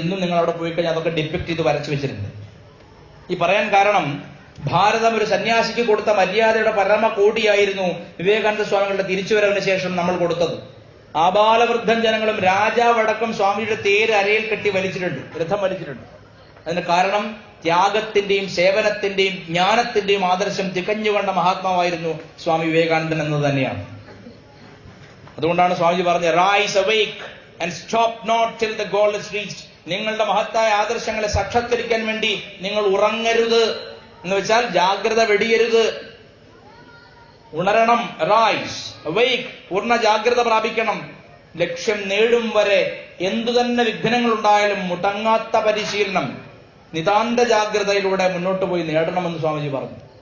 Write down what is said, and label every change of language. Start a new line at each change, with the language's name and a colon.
Malayalam: ഇന്നും നിങ്ങൾ അവിടെ പോയി കഴിഞ്ഞാൽ അതൊക്കെ ഡിപ്പിക്ട് ചെയ്ത് വരച്ചു വെച്ചിട്ടുണ്ട്. ഈ പറയാൻ കാരണം, ഭാരതം ഒരു സന്യാസിക്ക് കൊടുത്ത മര്യാദയുടെ പരമകോടിയായിരുന്നു വിവേകാനന്ദ സ്വാമികളുടെ തിരിച്ചുവരവിന് ശേഷം നമ്മൾ കൊടുത്തത്. ആബാലവൃദ്ധൻ ജനങ്ങളും രാജാവടക്കം സ്വാമിയുടെ തേര് അരയിൽ കെട്ടി വലിച്ചിട്ടുണ്ട്, രഥം വലിച്ചിട്ടുണ്ട്. അതിന് കാരണം ത്യാഗത്തിന്റെയും സേവനത്തിന്റെയും ജ്ഞാനത്തിന്റെയും ആദർശം തികഞ്ഞുകൊണ്ട മഹാത്മാവായിരുന്നു സ്വാമി വിവേകാനന്ദൻ എന്ന് തന്നെയാണ്. അതുകൊണ്ടാണ് സ്വാമിജി പറഞ്ഞത്,
English: Rise awake and stop not till the goal is reached.
Malayalam: നിങ്ങളുടെ മഹത്തായ ആദർശങ്ങളെ സാക്ഷാത്കരിക്കാൻ വേണ്ടി നിങ്ങൾ ഉറങ്ങരുത് എന്ന് വെച്ചാൽ ജാഗ്രത വെടിയരുത്, ഉണരണം.
English: rise awake,
Malayalam: പൂർണ്ണ ജാഗ്രത പ്രാപിക്കണം. ലക്ഷ്യം നേടും വരെ എന്തു തന്നെ വിഘ്നങ്ങൾ ഉണ്ടായാലും മുടങ്ങാത്ത പരിശീലനം, നിതാന്ത ജാഗ്രതയിലൂടെ മുന്നോട്ട് പോയി നേടണമെന്ന് സ്വാമിജി പറഞ്ഞു.